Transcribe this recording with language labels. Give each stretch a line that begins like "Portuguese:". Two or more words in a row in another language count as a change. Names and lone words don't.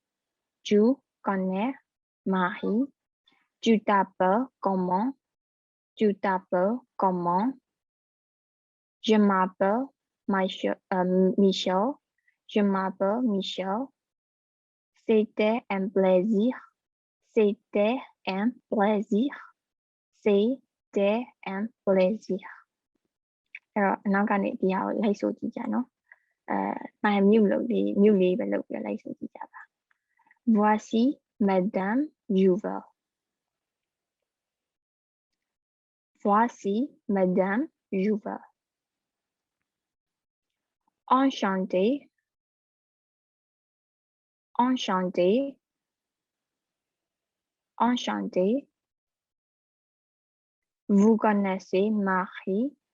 French: tu t'appelles comment je m'appelle Michel c'était un plaisir
Burmese: အဲ့တော့နောက်ကနေဒီဟာကိုလိုက်ဆိုကြည့်ကြနော်မှန်မြုပ်လို့လေးပဲလုပ်ပြီးလိုက်ဆိုကြည့်ကြပါ
French: voici madame Juvel enchanté vous connaissez Marie